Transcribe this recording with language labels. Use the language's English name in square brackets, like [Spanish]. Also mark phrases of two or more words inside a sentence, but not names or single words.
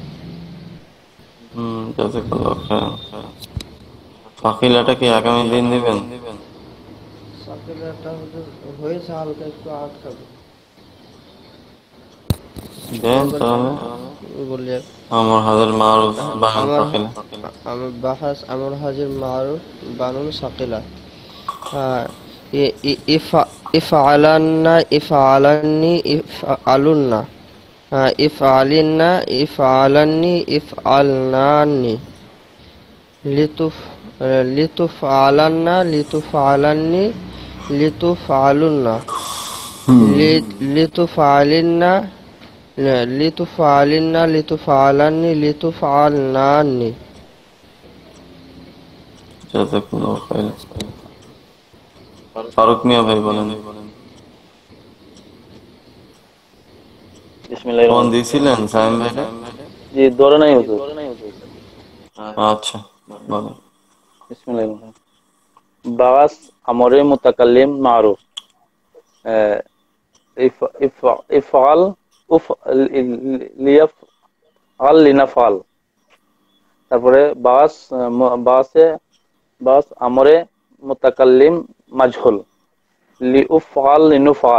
[Arabic] جزاك الله خيرا. [Bangla] সাকিলাটা কি আগামী দিন দিবেন? সাকিলাটা হয়েছে, হালকা একটু আটকাবে। দেন তাহলে। বলি [Arabic] أمر حاضر معروف بنون ثقيلة. أمر بحث أمر حاضر معروف بنون ثقيلة. افعلن، افعلان، افعلن، افعلن، افعلان، افعلنان. لتفعلن، لتفعلان، لتفعلن، لتفعلن، لتفعلن، لتفعلان، لتفعلنان. جزاك الله خيرا. [Bangla] ফারুক মিয়া ভাই বলেন। [Arabic] بسم الله [Bangla] ফোন [Arabic] الرحمن [Bangla] দিয়েছিলেন সাইম ভাইরে? জি, ধরে নাই হুজুর। আচ্ছা বলেন। [Arabic] بسم الله الرحمن الرحيم. باب أمر متكلم معروف. افعل، ليفعل، لنفعل. তারপরে باب أمر متكلم مجهول، ليفعل، لنفعل.